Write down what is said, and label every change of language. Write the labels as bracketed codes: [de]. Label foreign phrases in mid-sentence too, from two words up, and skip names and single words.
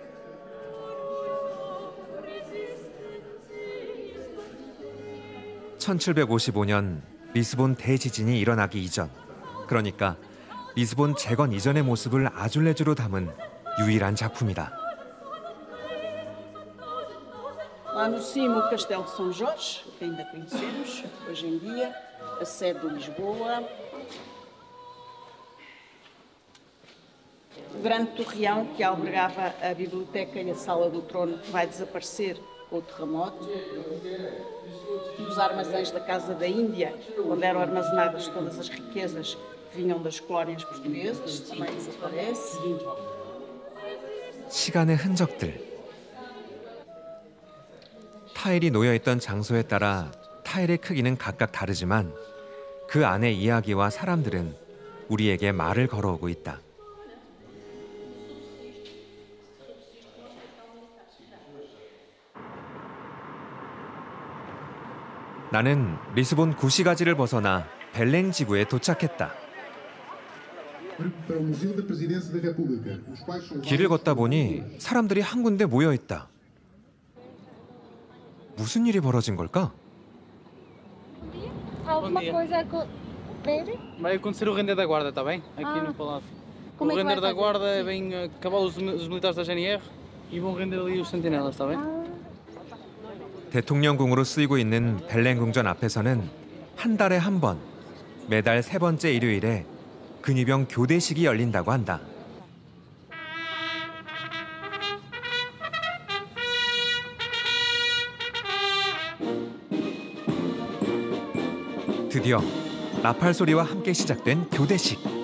[ko] (1755년) 리스본 대지진이 일어나기 이전, 그러니까 리스본 재건 이전의 모습을 아줄레주로 담은 유일한 작품이다. [pt] Lá no cimo, o Castelo de São Jorge, que ainda conhecemos hoje em dia, a sede de Lisboa. O grande torreão que albergava a biblioteca e a sala do trono vai desaparecer com o terremoto. Os armazéns da Casa da Índia, onde eram armazenadas todas as riquezas que vinham das colónias portuguesas, também desaparece. [ko] 시간의 흔적들. 타일이 놓여있던 장소에 따라 타일의 크기는 각각 다르지만 그 안의 이야기와 사람들은 우리에게 말을 걸어오고 있다. 나는 리스본 구시가지를 벗어나 벨랭 지구에 도착했다. 길을 걷다 보니 사람들이 한 군데 모여 있다. 무슨 일이 벌어진 걸까? [pt] Alguma coisa a ver? Vai acontecer o render da guarda, está bem? Aqui no palácio. O render da guarda vem acabar os militares da GNR e vão render ali os sentinelas, está bem? [ko] 대통령궁으로 쓰이고 있는 벨랭 궁전 앞에서는 한 달에 한 번, 매달 3번째 일요일에 근위병 교대식이 열린다고 한다. 드디어 나팔 소리와 함께 시작된 교대식.